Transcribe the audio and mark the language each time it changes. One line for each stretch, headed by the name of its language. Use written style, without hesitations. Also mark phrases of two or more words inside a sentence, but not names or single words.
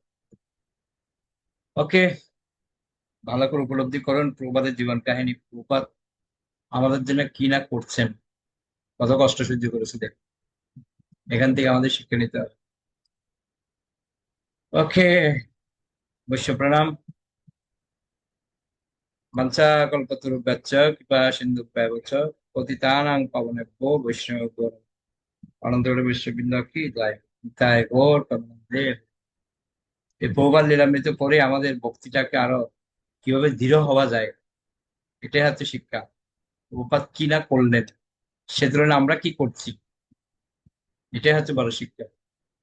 Bangla: ওকে, ভালো করে উপলব্ধি করুন প্রভুপাদের জীবন কাহিনী। প্রভুপাদ আমাদের জন্য কি না করছেন, কত কষ্ট সহ্য করেছে দেখ। এখান থেকে আমাদের শিক্ষা নিতে হবে। ওকে, বৈশ্য প্রণাম।
Sanskrit: বাঞ্ছা কল্পতরুভ্যশ্চ কৃপা সিন্ধুভ্যেব চ পতিতানাং পাবনেভ্যো বৈষ্ণবেভ্যো নমঃ।
Bangla: অনন্তকাল বিশ্ববৃন্দ কি যায় তাই ওর প্রেমানন্দে। এই বহুবার লীলামৃত পরে আমাদের ভক্তিটাকে আরো কিভাবে দৃঢ় হওয়া যায়, এটাই হচ্ছে শিক্ষা। প্রভুপাদ কি না করলেন, সে তুলনায় আমরা কি করছি, এটাই হচ্ছে বড় শিক্ষা।